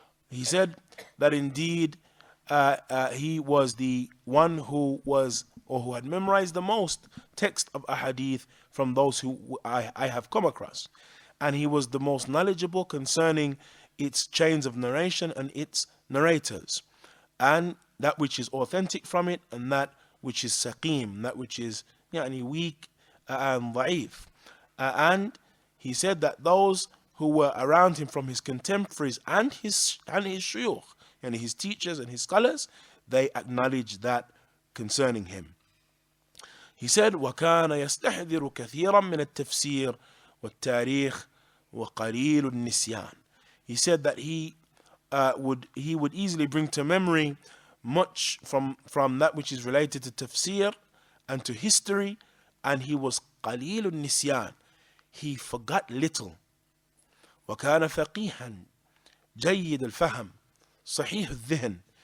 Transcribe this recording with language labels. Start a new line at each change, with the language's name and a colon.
English: He said that indeed he was the one who was, or who had memorized the most text of ahadith from those who I have come across, and he was the most knowledgeable concerning its chains of narration and its narrators, and that which is authentic from it, and that which is saqim, that which is weak and da'if. And he said that those who were around him from his contemporaries and his shuyukh, and his teachers and his scholars, they acknowledged that concerning him. He said,
Arabic: وَكَانَ يَسْتَحْذِرُ كَثِيرًا مِنَ التَّفْسِيرِ وَالتَّارِيخِ وَقَلِيلُ النِّسْيَانِ.
English: He said that he would easily bring to memory much from that which is related to tafsir and to history, and he was
Arabic: قَلِيلُ النِّسْيَانِ.
English: He forgot little.
Arabic: وَكَانَ فَقِيهًا جَيِّدَ الْفَهَمِ صَحِيحُ الذِّهْنِ.